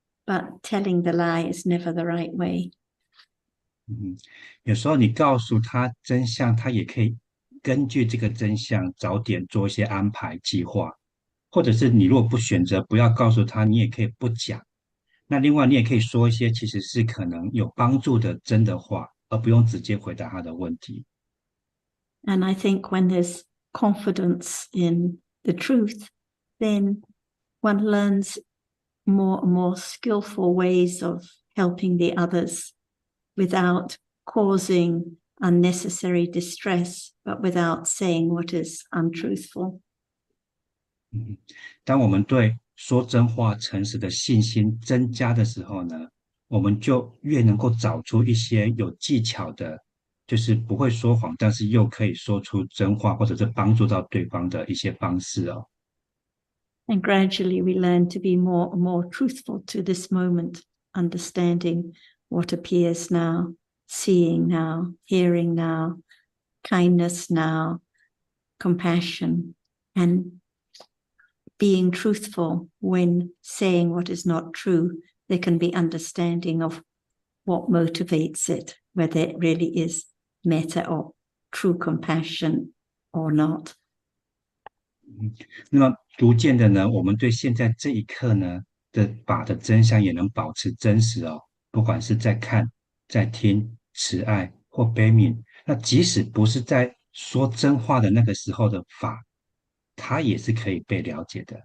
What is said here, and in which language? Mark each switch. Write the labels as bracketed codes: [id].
[en] But telling the lie is never the right way. [zh] 有时候你告诉他真相，他也可以根据这个真相早点做一些安排计划，或者是你如果不选择不要告诉他，你也可以不讲。那另外你也可以说一些其实是可能有帮助的真的话，而不用直接回答他的问题。 [en] And I think when there's confidence in the truth, then one learns more and more skillful ways of helping the others without causing unnecessary distress, but without saying what is untruthful. [zh] 当我们对说真话、诚实的信心增加的时候呢，我们就越能够找出一些有技巧的，就是不会说谎，但是又可以说出真话，或者是帮助到对方的一些方式哦。 [en] And gradually we learn to be more and more truthful to this moment, understanding what appears now, seeing now, hearing now, kindness now, compassion, and being truthful when saying what is not true. There can be understanding of what motivates it, whether it really is metta or true compassion or not. [zh] 那么逐渐的呢，我们对现在这一刻呢的法的真相也能保持真实哦，不管是在看、在听、慈爱或悲悯，那即使不是在说真话的那个时候的法，它也是可以被了解的。